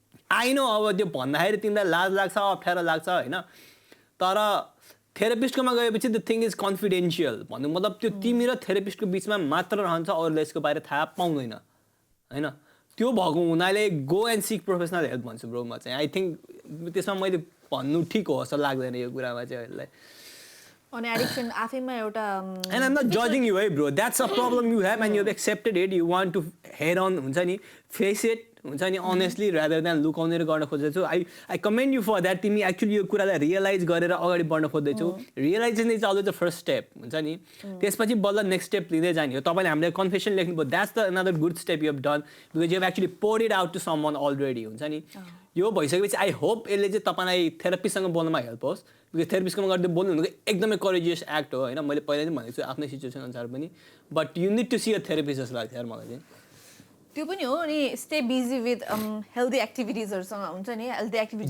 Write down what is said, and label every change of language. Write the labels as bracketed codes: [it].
[ne] I know अब त्यो भन्दाखेरि तिमीलाई लाज लाग्छ अप्ठ्यारो लाग्छ होइन तर थेरापिस्टकोमा गएपछि [en] the thing is confidential [ne] भन्नु मतलब त्यो तिमी र थेरापिस्टको बिचमा मात्र रहन्छ अरूले यसको बारे थाहा पाउँदैन होइन त्यो भएको हुनाले [en] go and seek professional help [ne] भन्छु ब्रो म चाहिँ आई थिङ्क त्यसमा मैले भन्नु ठिक हो जस्तो लाग्दैन यो कुरामा चाहिँ अहिले अनि एडिक्सन आफैमा एउटा [en] And I'm not judging you, hey bro. That's a problem you have and you've accepted it. You want to head on, हुन्छ नि, face it, हुन्छ नि, honestly, rather than [ne] लुकाउने र गर्न खोज्दैछौ. [en] I commend you for that. [ne] तिमी actually यो कुरालाई realize गरेर अगाडि बढ्न खोज्दैछौ. [en] Realization is always the first step, हुन्छ नि. [ne] त्यसपछि बल्ल next step लिँदै जाने हो. तपाईले हामीले confession लेख्नुभयो. [en] That's the another good step you have done because you have actually poured it out to someone already, हुन्छ नि. [ne] यो भइसकेपछि आई होप यसले चाहिँ तपाईँलाई थेरापिस्टसँग बोल्नमा हेल्प होस् बिकज थेरापिस्टसँग गर्दै बोल्नु भनेको एकदमै करेजियस एक्ट हो होइन मैले पहिला नै भनेको छु आफ्नै सिचुएसन अनुसार पनि [en] but you need to see a therapist [ne] जस्तो लाग्छ यार मलाई चाहिँ त्यो पनि हो अनि स्टे बिजी विथ हेल्दी एक्टिभिटिजहरूसँग हुन्छ नि हेल्दी एक्टिभिटिज